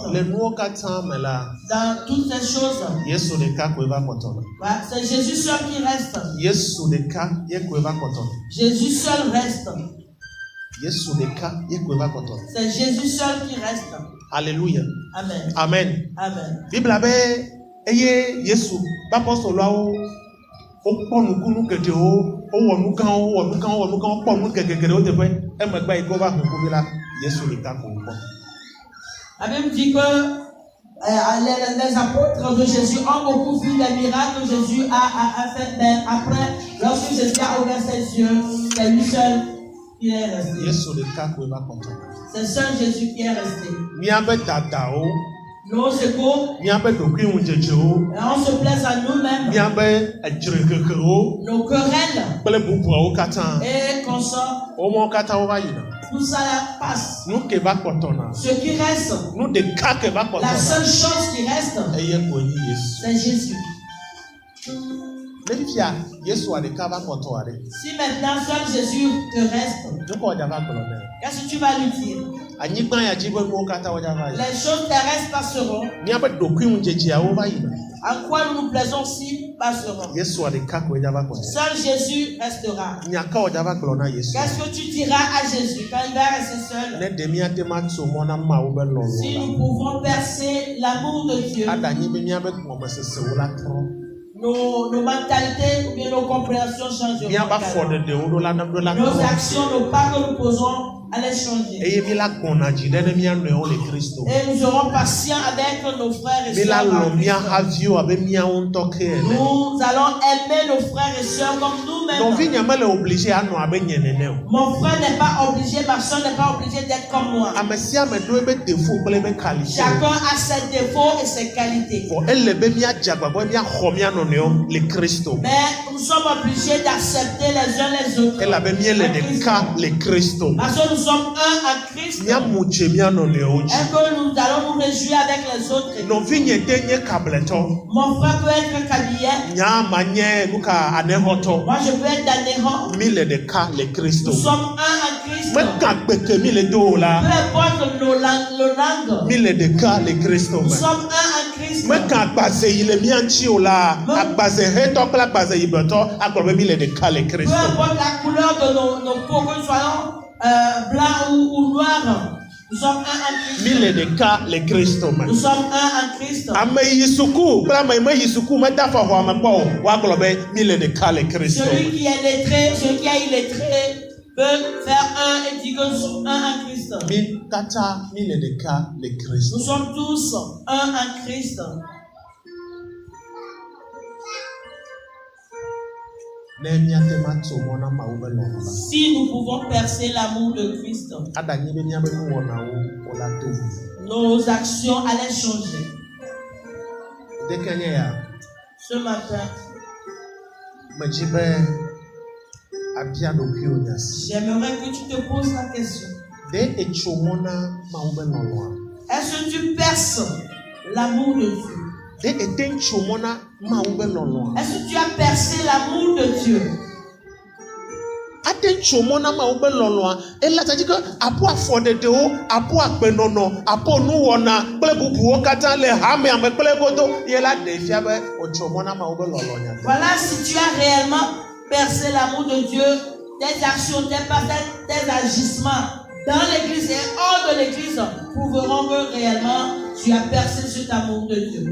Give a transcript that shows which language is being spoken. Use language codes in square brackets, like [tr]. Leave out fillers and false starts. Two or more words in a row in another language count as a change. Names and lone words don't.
[fr] Dans toutes ces choses, c'est Jésus seul qui reste. Jésus seul reste. C'est Jésus seul qui reste. Alléluia. Amen. Amen. Amen. [ee] Bible Eye Yesu bapostolawo okpɔnukunu geɖewo wowɔ nu gãwo kpɔ nu geɖewo teƒe emegbe yi ke wova ƒoƒu vi la Yesu ɖeka ko wokpɔ. [fr] La Bible dit que les apôtres de Jésus ont beaucoup vu les miracles que Jésus a fait, mais après, lorsque Jésus a ouvert ses yeux, c'est lui seul qui est resté. [ee] Yesu ɖeka ko eva kpɔtɔ. [fr] C'est seul Jésus qui est resté. [ee] Miabe dadawo. [fr] Nos égos, [ee] miabe ɖokuiŋudedzewo, [fr] on se plaise à nous-mêmes, [ee] miabe edzrehehewo, [fr] nos querelles, [ee] kple bubuawo katã, [fr] et consorts, [ee] womawo katã wova yina. [fr] Tout ça passe. [ee] Nu ke va kpɔtɔna, [fr] ce qui reste, [ee] nu ɖeka ke va la kpɔtɔna, [fr] seule chose qui reste, [ee] eye koe nye Yesu. [fr] c'est Jésus. [ee] Ne fifia Yesua ɖeka va kpɔtɔa ɖe. [fr] Si maintenant seul Jésus te reste, [ee] Nu kɔ wòdza va gblɔ nɛ. [fr] qu'est-ce que tu vas lui dire? [ee] Anyigba ya dzi be nuwo katã wòdza va yi. [fr] Les choses terrestres passeront. [ee] Miabe ɖokuiŋudzedzeawo va yina. [fr] En quoi nous nous plaisons si passeront. [ee] Yesua ɖeka koe dza va kpɔtɔ. [fr] Seul Jésus restera. [ee] Nya ka wòdza va gblɔ na Yesu. [fr] Qu'est-ce que tu diras à Jésus quand il va rester seul? [ee] Ne ɖe miate ma tso mɔ na Mawu be lɔlɔ [fr] Si [ee] la. [fr] nous pouvons percer l'amour de Dieu, [ee] Aɖanyi be miabe gɔmesesewo la trɔ. [fr] nos mentalités ou bien nos compréhensions changeront. [ee] Miaba afɔɖeɖewo ɖo la [fr] Nos actions, nos pas que nous posons allez changer. [ee] eye mi la gbɔna dzi ɖe ne mia nɔewo le Kristo. [fr] Et nous serons patients avec nos frères et [ee] Mi la [fr] sœurs. [ee] lɔ mia haviwo abe miawo ŋutɔ ke ene. [fr] Nous allons aimer nos frères et sœurs comme nous-mêmes. [ee] Nɔvi nye mele obligé anɔ abe nye nene o. [fr] Mon frère n'est pas obligé, ma soeur n'est pas obligée d'être comme moi. [ee] Ame sia ame do ebe defo kple ebe qualité. [fr] Chacun a ses défauts et ses qualités. [ee] Vɔ ele be miadze agbagba be miaxɔ mia nɔnɔewo le Kristo. [fr] Mais nous sommes obligés d'accepter les uns les autres. [ee] Elabe miele ɖeka le Kristo. [fr] Parce que nous sommes un à Christ. [ee] Miamu dze mia nɔnɔewo dzi. [fr] Et que nous allons nous réjouir avec les autres. [ee] Nɔvi nye te nye kabletɔ. [fr] Mon frère peut être kabiyɛ. [ee] Nya ma nye nuka anehɔtɔ. [fr] Moi je peux être anéhɔ. [ee] Mi le ɖeka le Kristo. [fr] Nous sommes un à Christ. [ee] Meka gbeke mi le do o la. [fr] Peu importe nos langues. [ee] Mi le ɖeka le Kristo [fr] Nous [ee] me. [fr] sommes un à Christ. [ee] Meka agbaze yi le mia ŋuti o la. Agbaze hetɔ kple agbaze yibɔtɔ agblɔ be mi le ɖeka le [fr] Peu [ee] Kristo. [fr] importe la couleur de nos peaux, que nous soyons blancs ou noirs, nous sommes un à [ee] Mi [fr] Christ. [ee] le ɖeka le Kristo me. [fr] Nous sommes un à Christ. [ee] Ame yi suku kple ame yi me yi suku mede afɔ xɔ ame kpɔ o. Woagblɔ be mi le ɖeka le Kristo [fr] Celui [ee] me. [fr] qui est lettré, celui qui a illettré, peut faire un et dire que nous sommes un à Christ. [ee] Mi katã mi le ɖeka le Kristo. [fr] Nous sommes tous un à Christ. [ee] Ne miate ma tso mɔ na Mawu be lɔlɔ la. [fr] Si nous pouvons percer l'amour de Christ, [ee] Aɖanyi be miabe nuwɔnawo wola to ʋu. nos actions allaient changer. Deke nye ya. [fr] Ce matin, [ee] Medzi be abia ɖokuiwò nya si. [fr] j'aimerais que tu te poses la question. [ee] De etso mɔ na Mawu be lɔlɔa. [fr] Est-ce que tu perces l'amour de Dieu? [ee] De ete tso mɔ na Mawu be lɔlɔa. [fr] Est-ce que tu as percé l'amour de Dieu? [ee] Ate tso mɔ na Mawu be lɔlɔa. Ela tadi ke aƒo afɔɖeɖewo, aƒo agbenɔnɔ, aƒo nuwɔna kple bubuwo katã le hame ame kple godo. Ye la ɖe fia be wòtso mɔ na Mawu be lɔlɔ nya. [fr] Voilà si tu as réellement percé l'amour de Dieu, tes actions, tes agissements dans l'église et hors de l'église prouveront que réellement tu as percé cet amour de Dieu.